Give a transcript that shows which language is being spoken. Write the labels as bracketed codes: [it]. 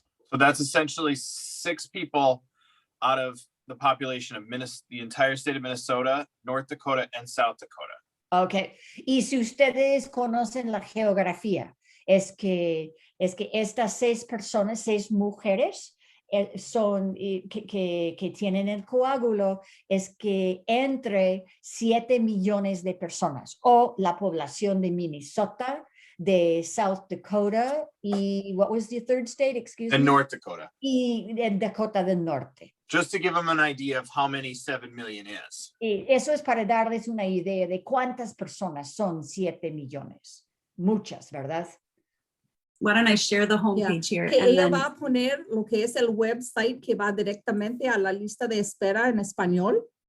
[en] So that's essentially 6 people out of the population of the entire state of Minnesota, North Dakota, and South Dakota. [es] Ok, y si ustedes conocen la geografía, es que estas 6 personas, 6 mujeres son que tienen el coágulo, es que entre 7 millones de personas, o la población de Minnesota, de South Dakota, y [en] what was the third state, excuse me? And North Dakota. [es] Y de Dakota del Norte. [en] Just to give them an idea of how many 7 million is. [es] Y eso es para darles una idea de cuántas personas son 7 millones. Muchas, ¿verdad? [en] Why don't I share the Yeah, homepage here? [es] que [en] and [es] ella [en] then- [es] va a poner lo que es el website que va directamente a la lista de espera en español.